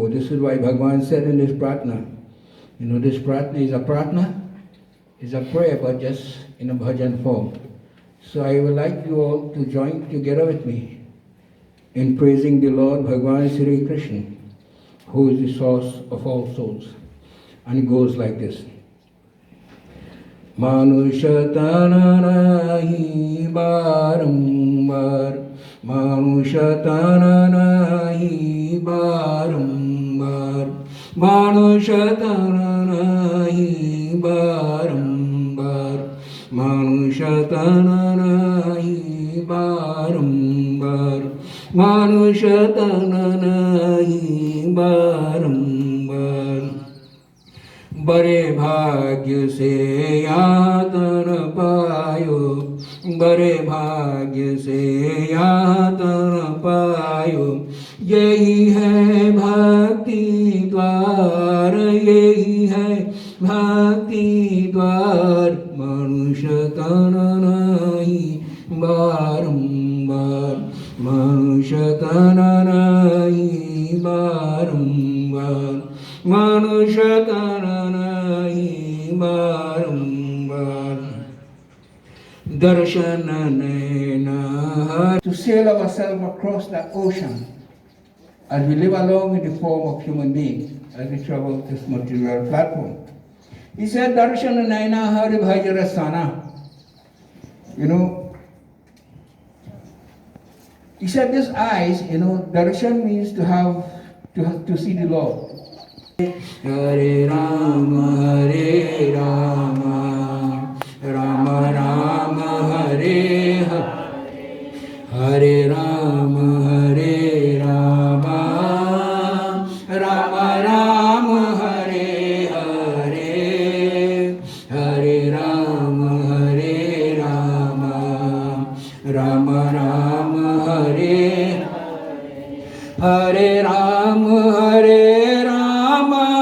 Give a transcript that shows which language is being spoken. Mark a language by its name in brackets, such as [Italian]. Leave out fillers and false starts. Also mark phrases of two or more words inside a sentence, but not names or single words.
[English] This is why Bhagavan said in this pratna, this pratna is a prayer, but just in a bhajan form. So I would like you all to join together with me in praising the Lord Bhagavan Sri Krishna, who is the source of all souls. And it goes like this. [Hindi] मनुष्य तन नहीं बारंबार, मनुष्य तन नहीं बारंबार, मनुष्य तन नहीं बारंबार, मनुष्य तन नहीं बारंबार, मनुष्य तन नहीं बारंबार. बड़े भाग्य से यातन पायो, बड़े भाग्य से यातन पायो, यही है भक्ति द्वार, यही है भक्ति द्वार, मनुष्य तन नहीं बारंबार, मनुष्य तन नहीं बारंबार, मनुष्य तन नहीं बारंबार, दर्शन नैना. [English] To sail ourselves across that ocean as we live along in the form of human beings as we travel this material platform. He said, [Hindi] दर्शन नैना हरि भजरसना. [English] You know, he said this eyes, you know, darshan means to have to see the Lord. [Sanskrit] हरे राम, हरे राम, राम राम, हरे हरे, हरे राम, हरे राम, राम राम, हरे हरे, हरे राम, हरे राम, राम राम, हरे हरे, हरे राम, हरे राम,